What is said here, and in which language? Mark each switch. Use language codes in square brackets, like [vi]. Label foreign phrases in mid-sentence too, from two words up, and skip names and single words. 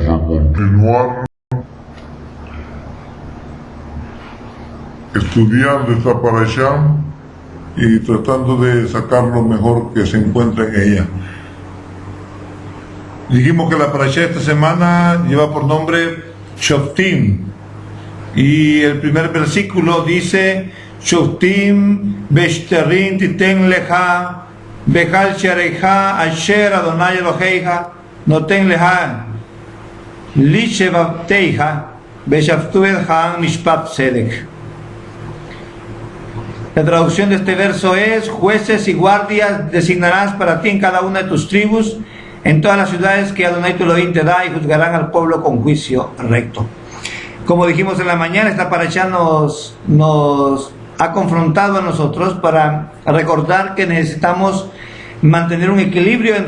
[es] continuar estudiando esta parashá y tratando de sacar lo mejor que se encuentra en ella. Dijimos que la parashá esta semana lleva por nombre Shoftim, y el primer versículo dice: [he] שופטים ושוטרים תתן לך בכל שעריך אשר אדוני אלהיך נתן לך לשבטיך ושפטו את העם משפט צדק. [es] La traducción de este verso es: jueces y guardias designarás para ti en cada una de tus tribus, en todas las ciudades que Adonai tu Elohim te da, y juzgarán al pueblo con juicio recto. Como dijimos en la mañana, esta parashá nos ha confrontado a nosotros para recordar que necesitamos mantener un equilibrio entre